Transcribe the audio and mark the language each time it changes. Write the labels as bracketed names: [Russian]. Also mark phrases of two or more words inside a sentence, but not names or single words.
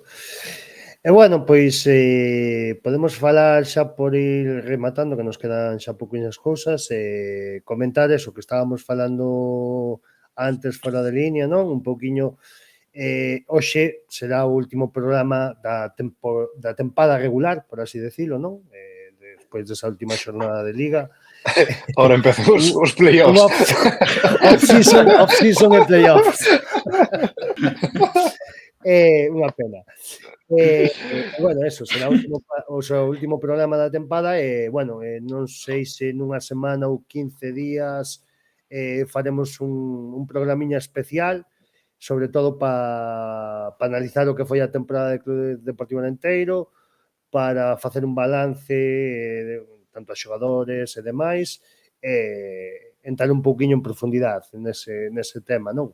[Galician] E bueno, pois podemos falar xa por ir rematando, que nos quedan xa pouquiñas cousas, comentar eso que estábamos falando antes fora de línea, non? Un pouquiño, hoxe será o último programa da tempada regular, [Spanish] por así decirlo, [Galician] non? Despois desa última xornada de Liga. Ahora empezan os playoffs. [English] Off-season e playoffs. [Galician] Unha pena. Bueno, eso, será o último programa da tempada e, bueno, non sei se nunha semana ou 15 días faremos un programiña especial, sobre todo para analizar o que foi a temporada do Clube Deportivo Arenteiro, para facer un balance tanto a xogadores e demais, entrar un pouquiño en profundidade nese tema, non?